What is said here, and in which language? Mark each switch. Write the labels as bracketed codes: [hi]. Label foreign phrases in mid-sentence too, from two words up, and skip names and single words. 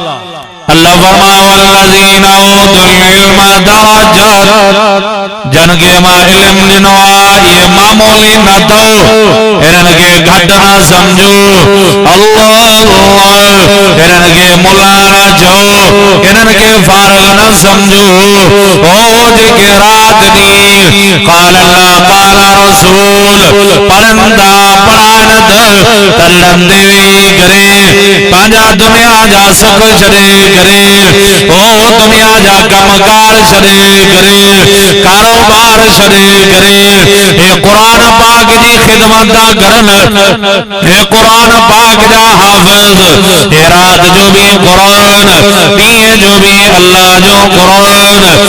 [sd] अल्लाह फरमाए [ar] والذين أوتوا العلم درجات, [sd] जन के मां इल्म ॾिनो आहे ये मामूली न अथव, इन्हनि खे घटि न सम्झो। अल्लाह इन्हनि खे मुला न चओ, इन्हनि खे फारग न सम्झो। ओ जेके राति ॾींहुं [ar] قال الله قال الرسول [sd] पढ़ंदा पढ़ाइनि त लंदे वेही करे पंहिंजा दुनिया जा सुख छॾे करे, ओ दुनिया जा कमकार छॾे करे, कारोबार छॾे करे हे कुरान पाक जी खिदमत था करनि, हे कुरान पाक जा हाफ़िज़, हे राति जो भी कुरान, ॾींहं जो भी अल्लाह जो कुरान।